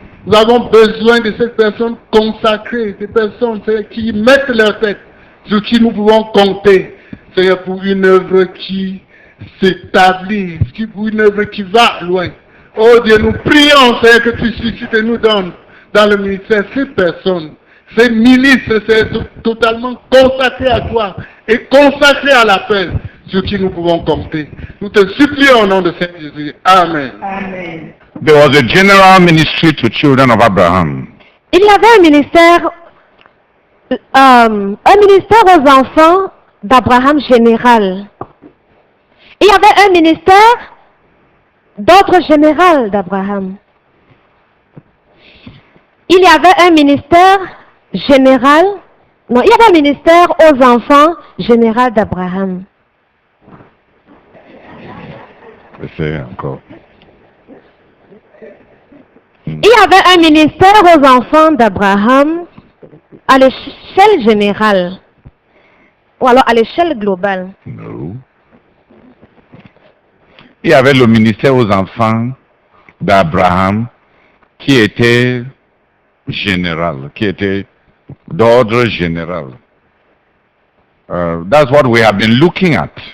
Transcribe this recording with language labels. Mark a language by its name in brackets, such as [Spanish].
[French] Nous avons besoin de ces personnes consacrées, ces personnes, Seigneur, qui mettent leur tête, sur qui nous pouvons compter, Seigneur, pour une œuvre qui s'établit, pour une œuvre qui va loin. Oh Dieu, nous prions, Seigneur, que tu suscites et nous donnes dans le ministère ces personnes, ces ministres, c'est totalement consacrés à toi et consacrés à l'appel sur qui nous pouvons compter. Nous te supplions au nom de Saint Jésus. Amen. Amen. [English] There was a general ministry to children of Abraham. [French] Il y avait un ministère aux enfants d'Abraham général. Il y avait un ministère d'ordre général d'Abraham. Il y avait un ministère général, non, il y avait un ministère aux enfants général d'Abraham. C'est encore. Il y avait un ministère aux enfants d'Abraham à l'échelle générale, ou alors à l'échelle globale. [English] No. [French] Il y avait le ministère aux enfants d'Abraham qui était général, qui était d'ordre général. [English] That's what we have been looking at.